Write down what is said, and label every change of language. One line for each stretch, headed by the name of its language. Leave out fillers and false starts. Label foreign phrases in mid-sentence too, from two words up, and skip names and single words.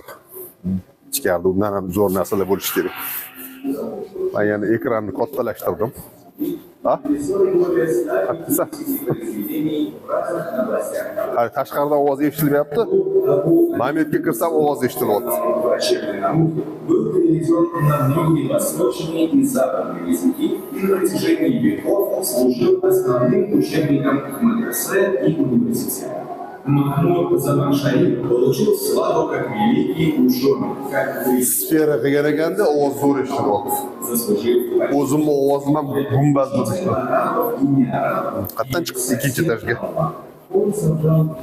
Uzbek: Ichkarida undan ham zo'r narsalar bo'lishi kerak. Men yana ekranni kattalashtirdim. Ha? Haqqisa. Hali tashqarida ovoz eshitilyapti. Momentga kirsam ovoz eshitilyapti.
Russian: Был переведен на многие восточные и западные языки и на протяжении веков служил основным учебником в медресе и университете. Махмуд Заманшари получил славу как великий ученый, как
Uzbek: Sfera qilgan ekanda ovoz zo'r eshitilyapti.
Russian: заслужив
Uzbek: O'zimni ovozimdan gumbaz bo'ldi.
Russian: арабов и неарабов.
Uzbek: Qayerdan chiqdi ikkinchi etajga?
Russian: Он собрал